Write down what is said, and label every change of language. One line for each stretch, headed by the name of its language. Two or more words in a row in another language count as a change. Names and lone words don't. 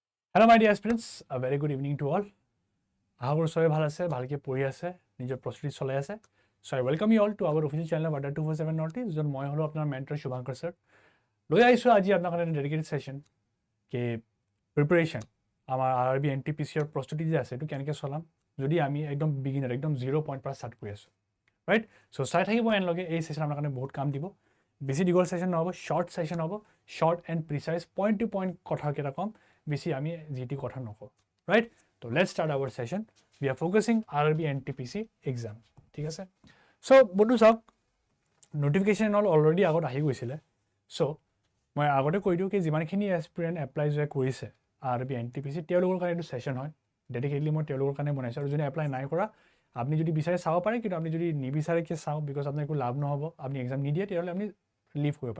English: Hello my dear aspirants, a very good evening to all.
Assamese: আশা কৰোঁ সবে ভাল আছে, ভালকৈ পঢ়ি আছে, নিজৰ প্ৰস্তুতি চলাই আছে।
English: So I welcome you all to our official channel of RRB Northeast,
Assamese: য'ত মই হলো আপোনাৰ মেন্টৰ শুভাংকৰ স্যাৰ। লৈ আহিছোঁ আজি আপোনাৰ কাৰণে
English: dedicated session
Assamese: কে প্ৰিপাৰেচন আমাৰ RRB NTPC ৰ প্ৰস্তুতি যে আছে এটো কেনেকৈ চলাম যদি আমি একদম বিগিনাৰ একদম 0 পইণ্ট পৰা ষ্টাৰ্ট কৰি আছো। ৰাইট? সো চাই থাকিব এনলগে এই সেশন আমাৰ কাৰণে বহুত কাম দিব। বেছি দীঘল সেশন নহব, শৰ্ট সেশন হ'ব,
English: short and precise point to point
Assamese: কথা কেইটা কম, বেছি আমি জিটি কথা নকওঁ। ৰাইট?
English: So let's start our session. We are focusing RRB NTPC exam.
Assamese: ঠিক আছে? So বন্ধু চাওক
English: notification all already
Assamese: আগত আহি গৈছিলে। So মই আগতে কৈ দিওঁ কি যিমানখিনি এস্পিৰেন্ট এপ্লাই যে কৰিছে RRB NTPC তেওঁলোকৰ কাৰণে এইটো সেশন হয়। ডেডিকেটলি মই তেওঁলোকৰ কাৰণে বনাইছোঁ আৰু যোনে এপ্লাই নাই কৰা আপনি যদি বিচাৰে চাব পাৰে, কিন্তু আপনি যদি নিবিচাৰে কি চাওক বিকজ আপোনাৰ একো লাভ নহ'ব, আপনি এক্সাম নিদিয়ে তেতিয়াহ'লে আপনি লিভ কৰিব পাৰে।